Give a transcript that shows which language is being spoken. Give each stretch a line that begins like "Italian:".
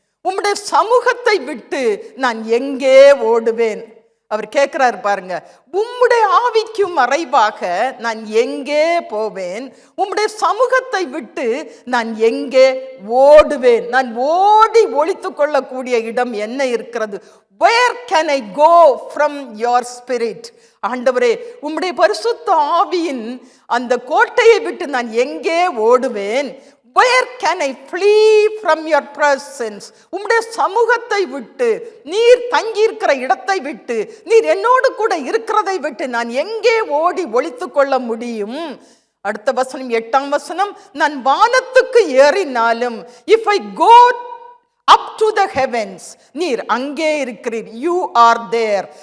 Tamil: உம்முடைய சமூகத்தை விட்டு நான் எங்கே ஓடுவேன்? அவர் கேட்கிறார் பாருங்க, உம்முடைய ஆவிக்கு மறைவாக நான் எங்கே போவேன்? உம்முடைய சமூகத்தை விட்டு நான் எங்கே ஓடுவேன்? நான் ஓடி ஒளித்து கொள்ளக்கூடிய இடம் என்ன இருக்கிறது?
English: Where can I go from your spirit?
Tamil: ஆண்டவரே, உம்முடைய பரிசுத்த ஆவியின் அந்த கோட்டையை விட்டு நான் எங்கே ஓடுவேன்?
English: Where can I flee from your presence?
Tamil: உம்முடைய சமூகத்தை விட்டு, நீர் தங்கியிருக்கிற இடத்தை விட்டு, நீர் என்னோடு கூட இருக்கிறதை விட்டு நான் எங்கே ஓடி ஒளித்து கொள்ள முடியும்? அடுத்த வசனம் 8ஆம் வசனம், நான் வானத்துக்கு ஏறினாலும்,
English: if I go up to the heavens,
Tamil: நீர் அங்கே இருக்கிறீர்.
English: You are there.